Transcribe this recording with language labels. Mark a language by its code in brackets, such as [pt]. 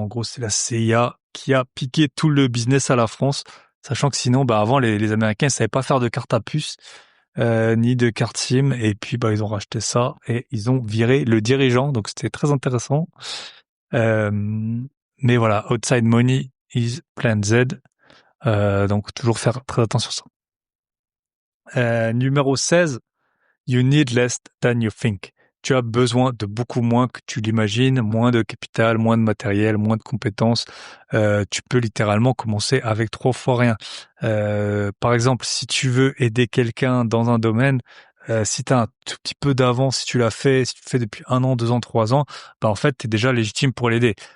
[fr] En gros, c'est la CIA qui a piqué tout le business à la France, sachant que sinon, bah avant les Américains ils savaient pas faire de carte à puce ni de carte SIM, et puis bah ils ont racheté ça et ils ont viré le dirigeant. Donc c'était très intéressant. Euh, mais voilà, [en] outside money is plan Z. [fr] Donc toujours faire très attention sur ça. Numéro 16. [en] You need less than you think. [fr] Tu as besoin de beaucoup moins que tu l'imagines, moins de capital, moins de matériel, moins de compétences. Tu peux littéralement commencer avec 3 fois rien. Par exemple, si tu veux aider quelqu'un dans un domaine, si tu as un tout petit peu d'avance, si tu l'as fait, si tu le fais depuis 1 an, 2 ans, 3 ans, bah en fait, tu es déjà légitime pour l'aider.